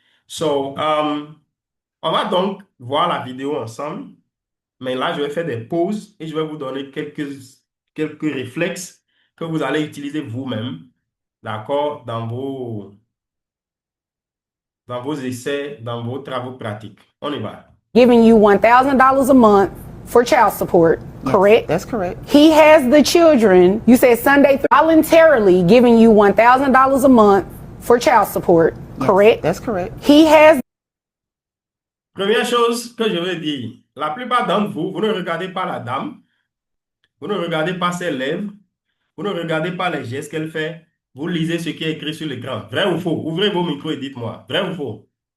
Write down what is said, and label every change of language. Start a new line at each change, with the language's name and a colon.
French: So, on va donc voir la vidéo ensemble. Mais là, je vais faire des pauses et je vais vous donner quelques réflexes que vous allez utiliser vous-même, d'accord, dans vos essais, dans vos travaux pratiques. On y va.
English: Giving you $1,000 a month for child support, correct? That's correct. He has the children. You said Sunday voluntarily giving you $1,000 a month for child support, correct? That's correct. He has.
French: Première chose que je veux dire, la plupart d'entre vous, vous ne regardez pas la dame, vous ne regardez pas ses lèvres, vous ne regardez pas les gestes qu'elle fait, vous lisez ce qui est écrit sur l'écran. Vrai ou faux? Ouvrez vos micros et dites-moi. Vrai ou faux?